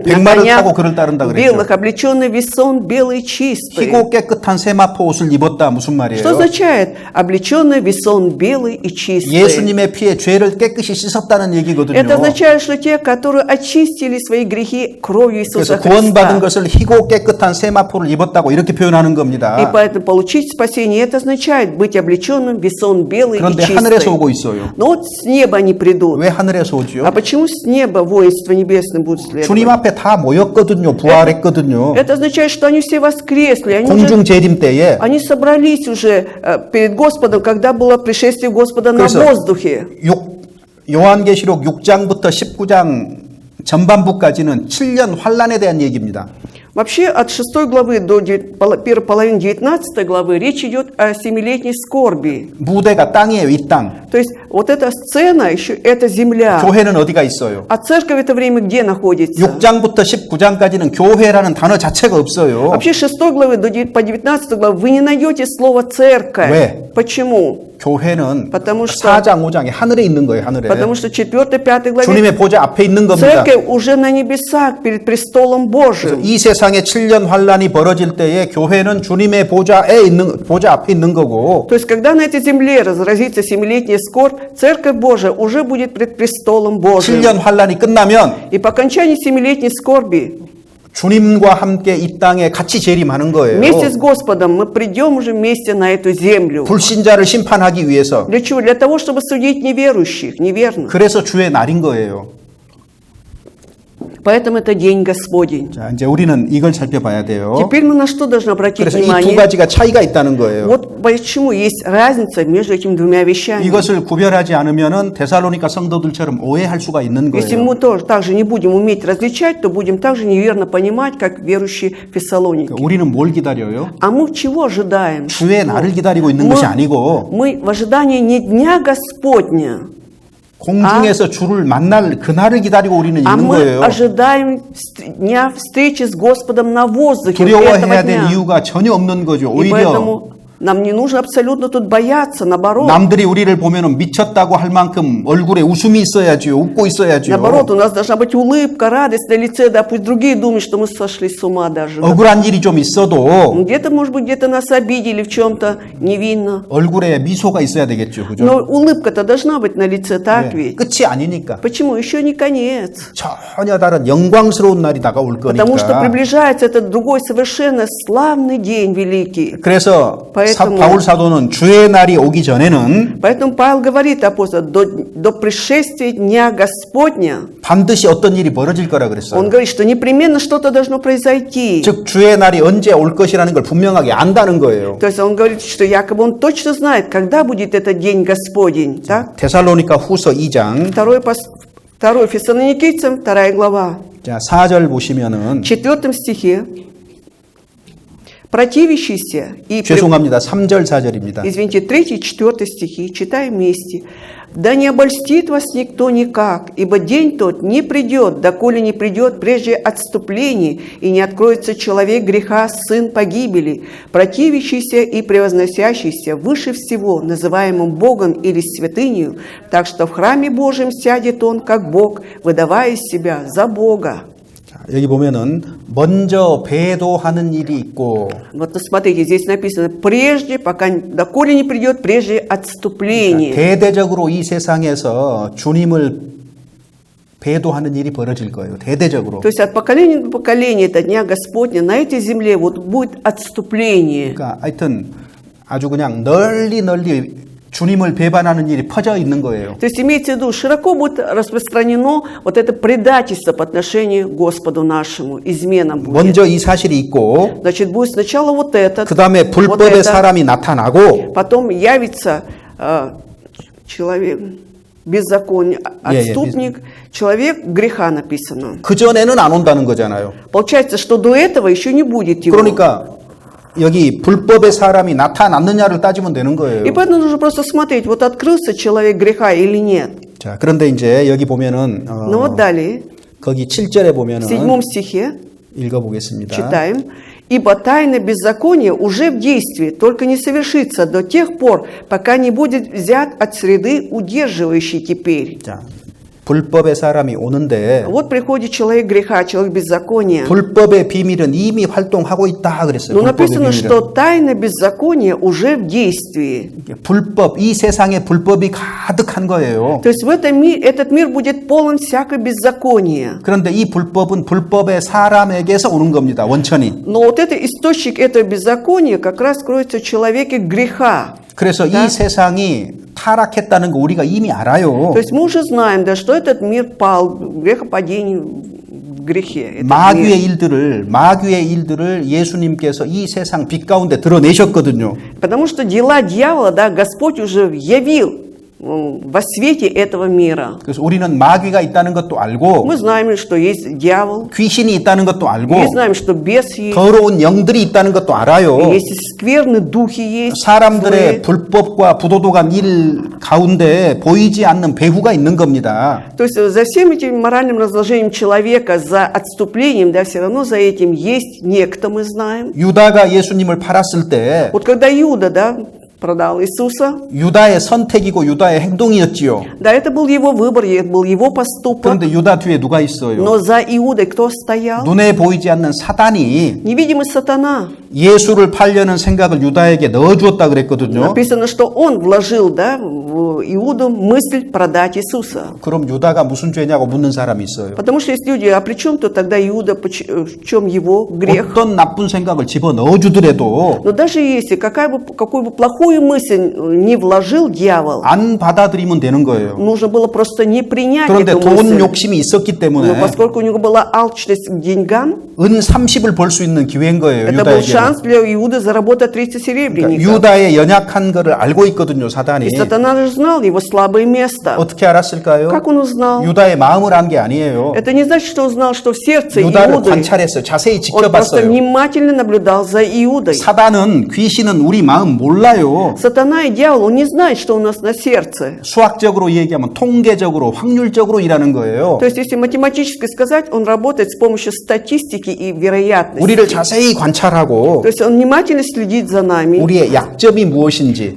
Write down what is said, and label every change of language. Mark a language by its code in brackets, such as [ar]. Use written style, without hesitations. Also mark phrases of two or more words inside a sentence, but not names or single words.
[ru] На [ko] 백마를 [ru] конях [ko] 타고 그를 따른다 그랬죠. [ru] белых, облеченный весон, белый чистый. [ko] 희고 깨끗한 세마포 옷을 입었다 무슨 [ru] Что [ko] 말이에요? [ru] означает облеченный весон, белый и чистый? [ko] 예수님의 피에 죄를 깨끗이 씻었다는 얘기거든요. [ru] Это означает, что те, которые очистили свои грехи кровью Иисуса [ko] 그래서 구원받은 [ru] Христа. [ko] 것을 희고 깨끗한 세마포를 입었다고 이렇게 표현하는 [ru] И [ko] 겁니다. [ru] поэтому получить спасение, это означает быть облеченным весон он белый и [ko] 그런데 하늘에서 오고 [ru] чистый. [ko] 있어요. [ru] Но вот с неба они придут. [ko] 왜 하늘에서 오죠? [ru] А почему с неба воинство небесное будут следовать? [ko] 주님 앞에 다 모였거든요. 부활했거든요. [ru] Это означает, что они все воскресли, [ko] 공중 재림 때에. [ru] они собрались уже перед Господом, когда было пришествие Господа на [ko] 그래서 [ru] воздухе. [ko] 요한계시록 6장부터 19장 전반부까지는 7년 환란에 대한 얘기입니다. [ru] Вообще от 6 главы до первой половины 19 главы речь идет о 7-летней скорби. [ko] 무대가 땅이에요, 이 땅. [ru] То есть вот эта сцена, еще это земля. [ko] 교회는 어디가 있어요? [ru] А церковь в это время где находится? [ko] 6장부터 19장까지는 교회라는 단어 자체가 없어요. [ru] Вообще с 6 главы по 19 главу вы не найдете слово «церковь». [ko] 왜? [ru] Почему? 교회는 потому что [ko] 4장, 5장에 하늘에 있는 거예요, 하늘에. [ru] Потому что 4-5 главе [ko] 주님의 보좌 앞에 있는 겁니다. [ru] церковь уже на небесах перед престолом Божьим. [ko] 이 세상에 7년 환란이 벌어질 때에 교회는 주님의 보좌 앞에 있는 거고. [ru] То есть, когда на этой земле разразится 7-летняя скорбь, Церковь Божия уже будет пред престолом Божьим. [ko] 7년 환란이 끝나면 [ru] И по окончании 7-летней скорби [ko] 주님과 함께 이 땅에 같이 재림하는 거예요. [ru] вместе с Господом мы придем уже вместе на эту землю. [ko] 불신자를 심판하기 위해서. [ru] Для чего? Для того, чтобы судить неверующих, неверных. [ko] 그래서 주의 날인 거예요. [ru] Поэтому это день Господень. [ko] 자, 이제 우리는 이걸 살펴봐야 돼요. [ru] Теперь мы на что должны обратить [ko] 그래서 이 두 [ru] внимание? [ko] 가지가 차이가 있다는 거예요. [ru] Вот почему есть разница между этими двумя вещами. [ko] 이것을 구별하지 않으면은 데살로니가 성도들처럼 오해할 수가 있는 [ru] Если [ko] 거예요. [ru] мы тоже также не будем уметь различать, то будем также неверно понимать, как верующие в Фессалонике. [ko] 우리는 뭘 기다려요? [ru] А мы чего ожидаем? [ko] 주의 날을 기다리고 있는 것이 아니고 [ru] Мы в ожидании не Дня Господня, [ko] 공중에서 주를 만날 그날을 기다리고 우리는 [ru] а [ko] 있는 [ru] мы [ko] 거예요. [ru] ожидаем дня встречи с Господом на воздухе этого [ko] 두려워해야 될 [ru] дня. [ko] 이유가 전혀 없는 거죠. [ru] И [ko] 오히려 [ru] поэтому нам не нужно абсолютно тут бояться, наоборот. [ko] 남들이 우리를 보면은 미쳤다고 할 만큼 얼굴에 웃음이 있어야지요. 웃고 있어야지요. [ru] Наоборот, у нас должна быть улыбка, радость на лице, да пусть другие думают, что мы сошли с ума даже. Да. [ko] 억울한 일이 좀 있어도 [ru] Где-то, может быть, где-то нас обидели в чем-то невинно. [ko] 얼굴에 미소가 있어야 되겠죠. 그죠? [ru] Но улыбка-то должна быть на лице, так ведь? [ko] 끝이 아니니까. [ru] Почему? Еще не конец. [ko] 전혀 다른 영광스러운 날이 다가올 [ru] Потому что [ko] 거니까. [ru] приближается этот другой совершенно славный день великий. [ko] 그래서 [ru] Поэтому- [ko] 바울 사도는 주의 날이 오기 전에는 [ru] Поэтому Павел говорит, апостол, до пришествия Дня Господня, [ko] 반드시 어떤 일이 벌어질 거라 그랬어요. [ru] он говорит, что непременно что-то должно произойти. [ko] 즉 주의 날이 언제 올 것이라는 걸 분명하게 안다는 거예요. [ru] То есть он говорит, что якобы он точно знает, когда будет этот День Господень. Так? [ko] 데살로니가 후서 2장 [ru] 2 Фессалоникийцам, 2 глава. [ko] 자, 4절 보시면은 [ru] В 4 стихе. Противящийся и... [ko] 죄송합니다. 3절 4절입니다. [ru] Извините, 3 и 4 стихи, читаем вместе. «Да не обольстит вас никто никак, ибо день тот не придет, доколе не придет прежде отступление, и не откроется человек греха, сын погибели, противящийся и превозносящийся выше всего, называемым Богом или святынею, так что в храме Божьем сядет он, как Бог, выдавая себя за Бога». [ko] 자, 여기 보면은 먼저 배도하는 일이 있고 [ru] Вот смотрите, здесь написано «прежде, пока, доколе не придет прежде отступление». [ko] 대대적으로 이 세상에서 주님을 배도하는 일이 벌어질 거예요. 대대적으로. [ru] То есть от поколения до поколения это Дня Господня на этой земле вот будет отступление. [ko] 그러니까 하여튼 아주 그냥 널리 주님을 배반하는 일이 퍼져 있는 거예요. [ru] То есть имеется в виду, широко будет распространено вот это предательство по отношению к Господу нашему, измена будет. [ko] 먼저 이 사실이 있고 [ru] Значит, будет сначала вот этот, [ko] 그 다음에 [ru] вот [ko] 불법의 [ru] это, [ko] 사람이 나타나고 [ru] потом явится человек, беззаконник, отступник, человек греха написано. [ko] 그 전에는 안 온다는 거잖아요. [ru] Получается, что до этого еще не будет его. [ko] 그러니까 여기 불법의 사람이 나타났느냐를 따지면 되는 거예요. [ru] И поэтому нужно просто смотреть, вот открылся человек греха или нет. [ko] 자, 그런데 이제 여기 보면은 [ru] Но вот далее, [ko] 거기 7절에 [ru] в [ko] 보면은 [ru] 7 стихе [ko] 읽어보겠습니다. [ru] читаем. «Ибо тайна беззакония уже в действии, только не совершится до тех пор, пока не будет взят от среды удерживающий теперь». [ko] 자, 불법의 사람이 오는데 [ru] Вот приходит человек греха, человек беззакония. [ko] 불법의 비밀은 이미 활동하고 있다 그랬어요. [ru] Но [ko] 불법의 [ru] написано, что [ko] 비밀은. [ru] тайна беззакония уже в действии. [ko] 불법, 이 세상에 불법이 가득한 거예요. [ru] То есть в этом мире, этот мир будет полон всякой беззакония. [ko] 그런데 이 불법은 불법의 사람에게서 오는 겁니다. 원천이. [ru] Но вот это источник этого беззакония как раз кроется в человеке греха. [ko] 그래서 이 세상이 타락했다는 거 우리가 이미 알아요. [ru] То есть мы уже знаем, да, что этот мир пал, грехопадение в грехе. этот мир. [ko] 마귀의 일들을 예수님께서 이 세상 빛 가운데 드러내셨거든요. [ru] Потому что дела дьявола, да, Господь уже явил во свете этого мира. [ko] 그래서 우리는 마귀가 있다는 것도 알고 [ru] Мы знаем, что есть дьявол, [ko] 귀신이 있다는 것도 알고 [ru] мы знаем, что бес есть, [ko] 더러운 영들이 있다는 것도 알아요. [ru] есть скверные духи есть, [ko] 사람들의 [ru] злые. [ko] 불법과 부도덕한 일 가운데 보이지 않는 배후가 있는 겁니다. [ru] То есть за всем этим моральным разложением человека, за отступлением, да, все равно за этим есть некто, мы знаем. [ko] 유다가 예수님을 팔았을 때 [ru] Вот когда Иуда, да, продал Иисуса, [ko] 유다의 선택이고 유다의 행동이었지요. [ru] да, это был его выбор, это был его поступок. [ko] 그런데 유다 뒤에 누가 있어요? [ru] Но за Иудой кто стоял? [ko] 눈에 보이지 않는 사단이 [ru] Невидимый сатана. [ko] 예수를 팔려는 생각을 유다에게 넣어주었다 그랬거든요. [ru] Написано, что он вложил, да, в Иуду мысль продать Иисуса. [ko] 그럼 유다가 무슨 죄냐고 묻는 사람이 있어요. [ru] Потому что есть люди, а при чем тут тогда Иуда, в чем его грех? [ko] 어떤 나쁜 생각을 집어 넣어주더라도 [ru] Но даже если какую бы плохую мысль не вложил дьявол, [ko] 안 받아들이면 되는 거예요. [ru] нужно было просто не принять [ko] 그런데 [ru] эту [ko] 돈 [ru] мысль. [ko] 욕심이 있었기 [ru] Но [ko] 때문에 [ru] поскольку у него была алчность к деньгам, [ko] 은 30을 벌 수 있는 기회인 거예요. [ru] это был [ko] 유다에게. [ru] шанс для Иуды заработать 30 [ko] 그러니까 [ru] серебряников. [ko] 유다의 연약한 거를 알고 있거든요, 사단이. [ru] И сатана же знал его слабое место. [ko] 어떻게 알았을까요? [ru] Как он узнал? [ko] 유다의 마음을 안 게 아니에요. [ru] Это не значит, что он знал, что в сердце [ko] 유다를 [ru] Иуды. [ko] 관찰했어요. 자세히 [ru] Он просто [ko] 지켜봤어요. [ru] внимательно наблюдал за Иудой. [ko] 사단은, 귀신은 우리 마음 몰라요. [ru] Сатана и дьявол, он не знает, что у нас на сердце. [ko] 수학적으로 얘기하면 통계적으로, 확률적으로 일하는 거예요. [ru] То есть, если математически сказать, он работает с помощью статистики и вероятности. [ko] 우리를 자세히 관찰하고 [ru] То есть, он внимательно следит за нами. [ko] 우리의 약점이 무엇인지,